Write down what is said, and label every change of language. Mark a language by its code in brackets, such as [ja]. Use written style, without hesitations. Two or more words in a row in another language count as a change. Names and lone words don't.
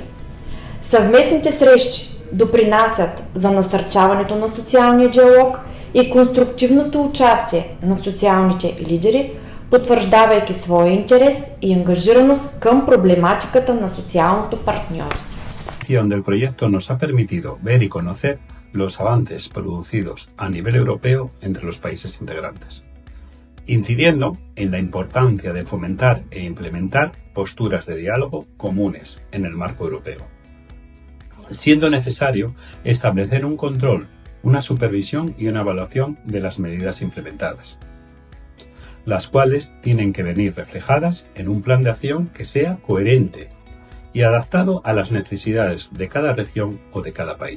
[bg] Съвместните срещи допринасят за насърчаването на социалния диалог и конструктивното участие на социалните лидери, потвърждавайки своя интерес и ангажираност към проблематиката на социалното партньорство. [es] Del proyecto nos ha permitido ver y conocer los avances producidos a nivel europeo entre los países integrantes, incidiendo en la importancia de fomentar e implementar posturas de diálogo comunes en el marco europeo, siendo necesario establecer un control, una supervisión y una evaluación de las medidas implementadas, las cuales tienen que venir reflejadas en un plan de acción que sea coherente y adaptado a las necesidades de cada región o de cada país.